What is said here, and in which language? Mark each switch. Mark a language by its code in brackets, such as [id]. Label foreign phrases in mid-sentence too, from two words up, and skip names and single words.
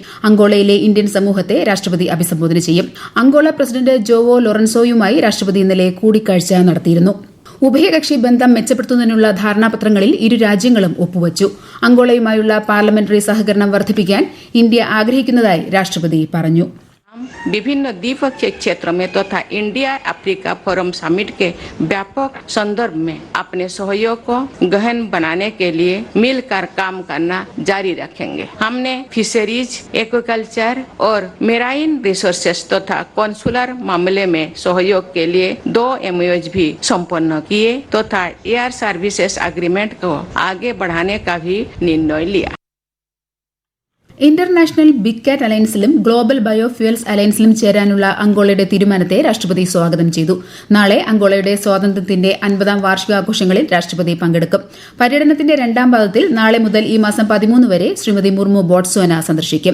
[ml] അങ്കോളയിലെ ഇന്ത്യൻ സമൂഹത്തെ രാഷ്ട്രപതി അഭിസംബോധന ചെയ്യും. അങ്കോള പ്രസിഡന്റ് ജോവോ ലോറൻസോയുമായി രാഷ്ട്രപതി ഇന്നലെ കൂടിക്കാഴ്ച നടത്തിയിരുന്നു. ഉഭയകക്ഷി ബന്ധം മെച്ചപ്പെടുത്തുന്നതിനുള്ള ധാരണാപത്രങ്ങളിൽ ഇരു രാജ്യങ്ങളും ഒപ്പുവച്ചു. അങ്കോളയുമായുള്ള പാർലമെന്ററി സഹകരണം വർദ്ധിപ്പിക്കാൻ ഇന്ത്യ ആഗ്രഹിക്കുന്നതായി രാഷ്ട്രപതി പറഞ്ഞു. [hi] विभिन्न द्विपक्षीय क्षेत्रों में तथा इंडिया अफ्रीका फोरम समिट के व्यापक संदर्भ में अपने सहयोग को गहन बनाने के लिए मिलकर काम करना जारी रखेंगे. हमने [en] fisheries, aquaculture [hi] और [en] marine resources [hi] तथा कॉन्सुलर मामले में सहयोग के लिए 2 MOUs भी संपन्न किए तथा [en] air services agreement [hi] को आगे बढ़ाने का भी निर्णय लिया. [ml] ഇന്റർനാഷണൽ ബിഗ് കാറ്റ് അലയൻസിലും ഗ്ലോബൽ ബയോഫ്യൂൽസ് അലയൻസിലും ചേരാനുള്ള അങ്കോളയുടെ തീരുമാനത്തെ രാഷ്ട്രപതി സ്വാഗതം ചെയ്തു. നാളെ അങ്കോളയുടെ സ്വാതന്ത്ര്യത്തിന്റെ 50ാം വാർഷികാഘോഷങ്ങളിൽ രാഷ്ട്രപതി പങ്കെടുക്കും. പര്യടനത്തിന്റെ 2ാം പാദത്തിൽ നാളെ മുതൽ ഈ മാസം 13 വരെ ശ്രീമതി മുർമു ബോട്സ്വാന സന്ദർശിക്കും.